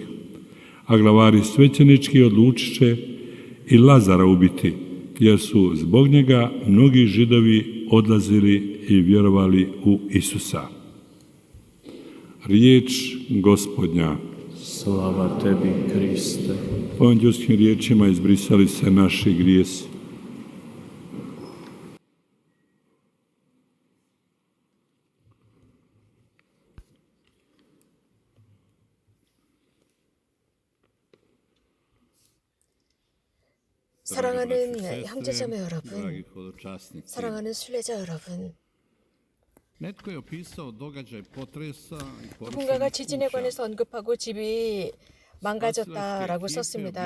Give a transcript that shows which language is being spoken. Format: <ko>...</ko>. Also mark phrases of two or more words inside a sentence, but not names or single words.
<hr>A glavari svećenički odlučiše i Lazara ubiti, jer su zbog njega mnogi Židovi odlazili i vjerovali u Isusa. Riječ Gospodnja. Slava Tebi, Kriste. Evanđelskim riječima izbrisali se naši grijesi.</hr> <ko>사랑하는 형제자매 여러분, 사랑하는 순례자 여러분, 누군가가 지진에 관해서 언급하고 집이 망가졌다라고 썼습니다.</ko>